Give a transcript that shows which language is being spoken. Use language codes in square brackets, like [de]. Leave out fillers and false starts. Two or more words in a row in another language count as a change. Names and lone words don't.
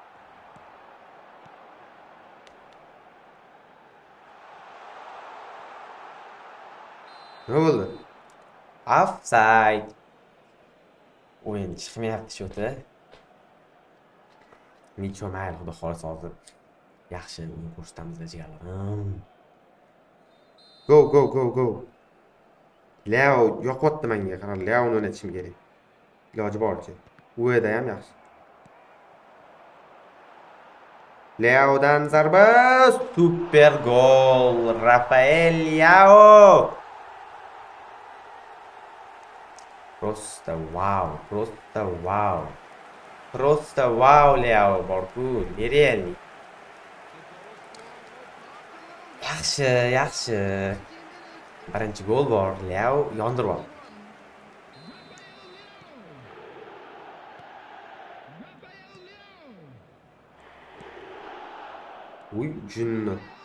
[uz] Nima bo'ldi? Offside. O'yin chiqmayapti shu-da. Nechov mayli, xudo xohlasa hozir yaxshi o'yin ko'rsatamiz jigarlarim. [en] Go, go, go, go. [uz] Leo yoqyapti menga, qara, Leoni o'ynatishim kerak. Iloji boricha. U yerda ham yaxshi. Leodan zarba, super gol. Rafael Leao. [ru] Просто вау, просто вау. Просто вау, [uz] Leo borku, nerealniy. Yaxshi, yaxshi. Birinchi gol bor, Leo yondirib oldi. Uy, jinni.